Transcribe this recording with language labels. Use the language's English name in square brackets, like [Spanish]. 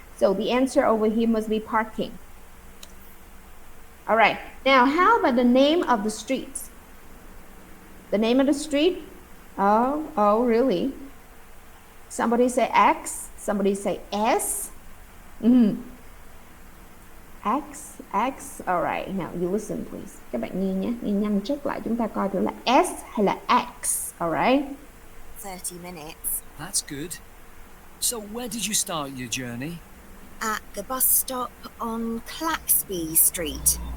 [English] So the answer over here must be parking. All right, now how about the name of the streets? The name of the street? Oh, really? Somebody say X, somebody say S. X, all right, now you listen please. [Vietnamese] Các bạn nghe nhé, nghe nhanh check lại chúng ta coi thử là S hay là X, all right? [English] 30 minutes. That's good. So where did you start your journey? At the bus stop on Claxby Street.